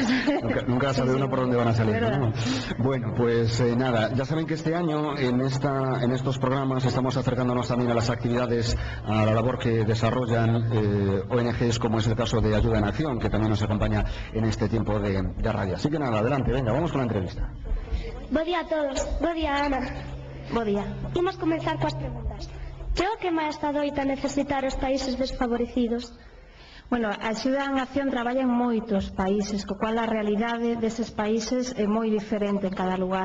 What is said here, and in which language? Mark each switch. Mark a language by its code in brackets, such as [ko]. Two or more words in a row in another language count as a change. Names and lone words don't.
[es] Nunca sabe uno por dónde van a salir, ¿no? Bueno, pues nada, ya saben que este año en estos programas estamos acercándonos también a las actividades, a la labor que desarrollan ONGs, como es el caso de Ayuda en Acción, que también nos acompaña en este tiempo de radio. Así que nada, adelante, venga, vamos con la entrevista. [gl] Bo día a todos. Bo día, Ana. Bo día. Imos comenzar coas preguntas. Que é o que máis adoita necesitar os países desfavorecidos? Bueno, a Axuda en Acción traballa en moitos países, co cual a realidade deses países é moi diferente en cada lugar.